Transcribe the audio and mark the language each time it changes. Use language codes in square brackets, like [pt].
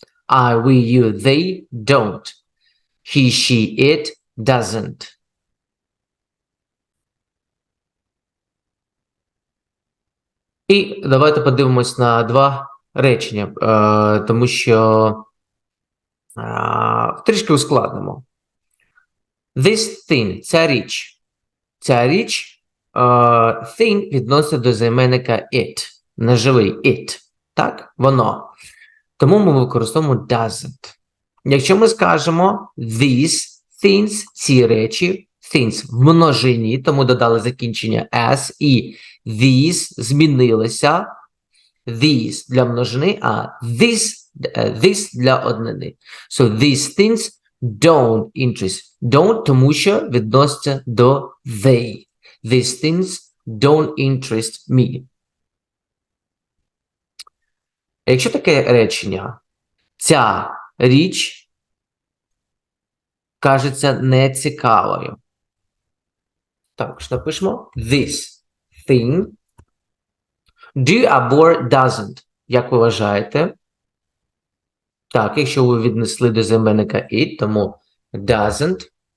[en] I, we, you, they don't. He, she, it doesn't. [uk] І давайте подивимось на два речення, тому що трішки ускладнимо. [en] This thing – [uk] ця річ. Ця річ, thing відноситься до займенника it, неживий it, так, воно. Тому ми використовуємо doesn't. Якщо ми скажемо [en] these things, [uk] ці речі, things в множині, тому додали закінчення s, і these змінилися, these для множини, а this для однини. [en] So these things don't interest. [uk] Don't, тому що відноситься до they. [en] These things don't interest me. [uk] Якщо таке речення, ця річ кажеться нецікавою. Так, напишемо [en] this thing. [uk] Do або doesn't. Як ви вважаєте? Так, якщо ви віднесли до займенника it, тому doesn't.